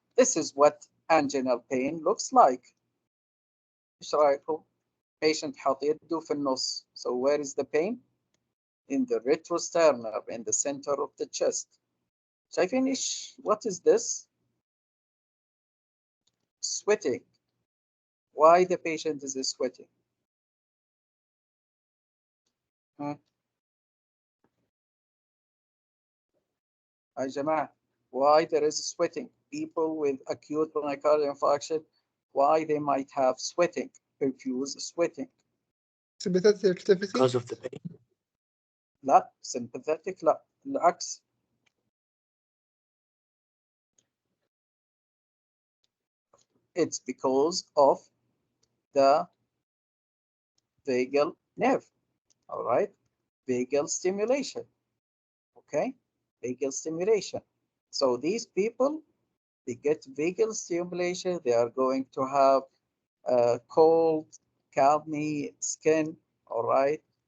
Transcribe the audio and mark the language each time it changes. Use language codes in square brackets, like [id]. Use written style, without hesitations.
[en] This is what anginal pain looks like. [ar] ايش رايكم؟ Patient حاط يده في النص. [en] So where is the pain? In the retrosternum, in the center of the chest. [ar] شايفين ايش؟ [en] What is this? Sweating. Why the patient is sweating? [ar] يا جماعة, [en] why there is sweating? People with acute myocardial infarction, why they might have sweating, profuse sweating? sympathetic activity. Because of the pain. [ar] لا, sympathetic لا, العكس. [en] It's because of the vagal nerve, all right? Vagal stimulation, okay? Vagal stimulation. So these people, they get vagal stimulation, they are going to have cold, clammy skin, all right?